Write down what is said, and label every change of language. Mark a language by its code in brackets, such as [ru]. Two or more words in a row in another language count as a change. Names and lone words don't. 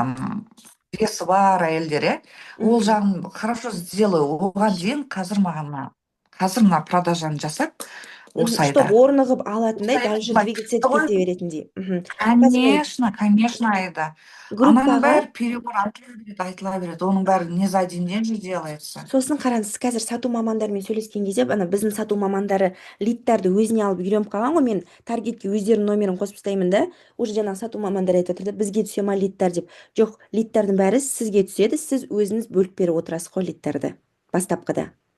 [kk] весі бар әйелдер, иә. Ол Мгм. [ru] жағын хорошо сделаю. [kk] Оған дейін қазір мына продажаны жасап, осы [ru] Чтоб [kk] айда. орнығып Осы алатындай, айда [ru] дальше [kk] былай [ru] двигаться [kk] кетті ғой. кете беретіндей. Қазір мен Конечно, Айда. Ананың группаға, бәрі перебор айтыла береді. Оның бәрі [ru] не за один день же делается. [kk] сосын қараңыз, сіз қазір сату мамандарымен сөйлескен кезде, ана біздің сату мамандары лидтарды өзіне алып үйреніп қалған ғой, мен таргетке өздерінің номерін қосып тастаймын да, уже жаңағы сату мамандары айтып жатыр да, бізге түсе ма лидтар деп. Жоқ, лидтардың бәрі сізге түседі, сіз өзіңіз бөліп беріп отырасыз ғой лидтарды бастапқыда.